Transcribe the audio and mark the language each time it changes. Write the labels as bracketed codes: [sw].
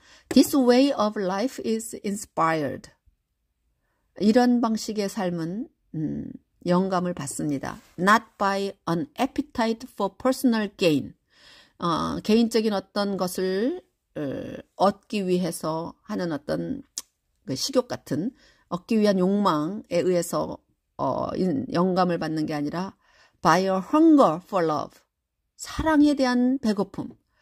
[en] This way of life is inspired. [ko] 이런 방식의 삶은 영감을 받습니다. [en] Not by an appetite for personal gain. [ko] 개인적인 어떤 것을 얻기 위해서 하는 어떤 식욕 같은 얻기 위한 욕망에 의해서 영감을 받는 게 아니라 [en] by a hunger for love, [ko] 사랑에 대한 배고픔.